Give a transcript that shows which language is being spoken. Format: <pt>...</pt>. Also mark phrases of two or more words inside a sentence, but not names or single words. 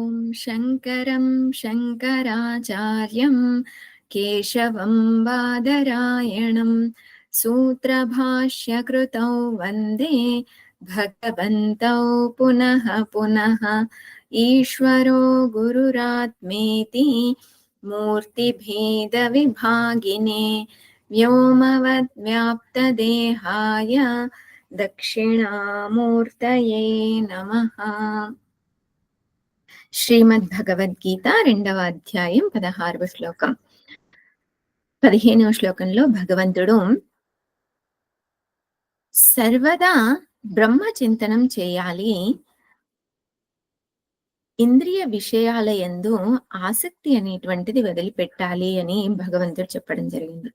<sa>शङ्करं शङ्कराचार्यं केशवं बादरायणं सूत्रभाष्यकृतौ वन्दे भगवन्तौ पुनः पुनः। ईश्वरो गुरुरात्मेति मूर्तिभेदविभागिने व्योमवद्व्याप्तदेहाय दक्षिणामूर्तये नमः।</sa> <te>శ్రీమద్భగవద్గీత రెండవ అధ్యాయం 16వ శ్లోకం. 15వ శ్లోకంలో భగవంతుడు సర్వదా బ్రహ్మ చింతనం చేయాలి, ఇంద్రియ విషయాల యందు ఆసక్తి అనేటువంటిది వదిలిపెట్టాలి అని భగవంతుడు చెప్పడం జరిగింది.</te>